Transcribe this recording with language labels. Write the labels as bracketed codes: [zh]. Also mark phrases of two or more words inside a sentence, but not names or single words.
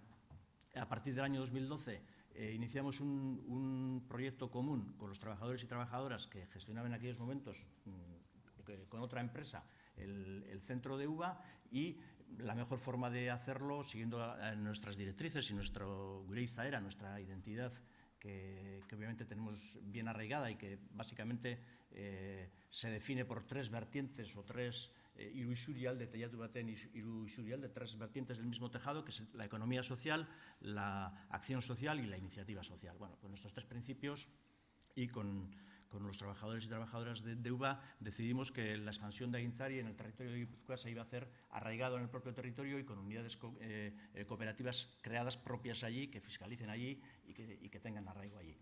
[es] A partir del año 2012 iniciamos un proyecto común con los trabajadores y trabajadoras que gestionaban en aquellos momentos con otra empresa el centro de UVA y la mejor forma de hacerlo, siguiendo nuestras directrices y nuestro [eu] gure izaera, [es] nuestra identidad que obviamente tenemos bien arraigada y que básicamente se define por tres vertientes o tres [eu] hiru isurialde teilatu baten hiru isurialde, [es] tres vertientes del mismo tejado, que es la economía social, la acción social y la iniciativa social. Bueno, con estos tres principios y con los trabajadores y trabajadoras de UVA decidimos que la expansión de Agintzari en el territorio de Guipúzcoa se iba a hacer arraigado en el propio territorio y con unidades cooperativas creadas propias allí, que fiscalicen allí y que tengan arraigo allí.